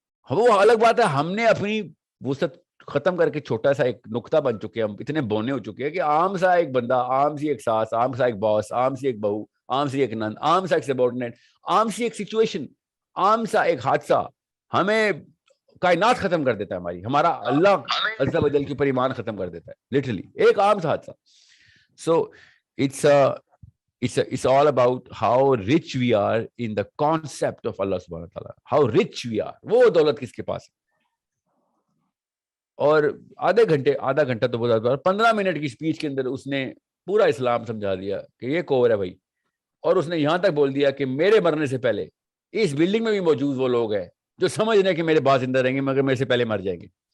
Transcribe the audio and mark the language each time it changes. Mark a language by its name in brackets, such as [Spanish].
[Urdu] وہ الگ بات ہے, ہم نے اپنی وسعت ختم کر کے چھوٹا سا ایک نقطہ بن چکے ہیں, ہم اتنے بونے ہو چکے ہیں کہ عام سا ایک بندہ, عام سی ایک ساس, عام سا ایک باس, عام سی ایک بہو, عام سی ایک نند, عام سا ایک سبارڈینیٹ, عام سی ایک سچویشن, عام سا ایک حادثہ ہمیں کائنات ختم کر دیتا ہے ہماری, ہمارا اللہ عز و جل کے اوپر ایمان ختم کر دیتا ہے, لٹرلی ایک عام سا حادثہ. [English] So it's it's all about how rich we are in the concept of Allah subhanahu wa ta'ala. How rich we are. [Urdu] وہ دولت کس کے پاس ہے. اور آدھا گھنٹہ تو بہت زیادہ, 15 منٹ کی اسپیچ کے اندر اس نے پورا اسلام سمجھا دیا کہ یہ کور ہے بھائی. اور اس نے یہاں تک بول دیا کہ میرے مرنے سے پہلے اس بلڈنگ میں بھی موجود وہ لوگ ہیں جو سمجھ رہے ہیں کہ میرے بعد زندہ رہیں گے مگر میرے سے پہلے مر جائیں گے.